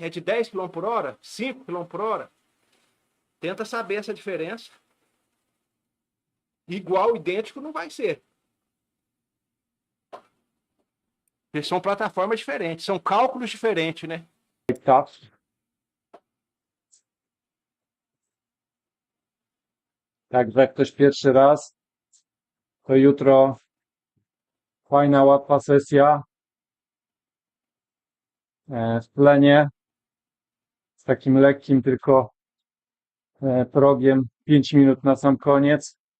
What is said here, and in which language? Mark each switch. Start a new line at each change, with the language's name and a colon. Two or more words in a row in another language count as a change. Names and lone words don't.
Portuguese: É de 10 km por hora? 5 km por hora? Tenta saber essa diferença. Igual, idêntico, não vai ser. Porque são plataformas diferentes, são cálculos diferentes, né?
English: Tough.
Polish: Także ktoś pierwszy raz, to jutro fajna, łatwa sesja w plenie z takim lekkim tylko progiem 5 minut na sam koniec.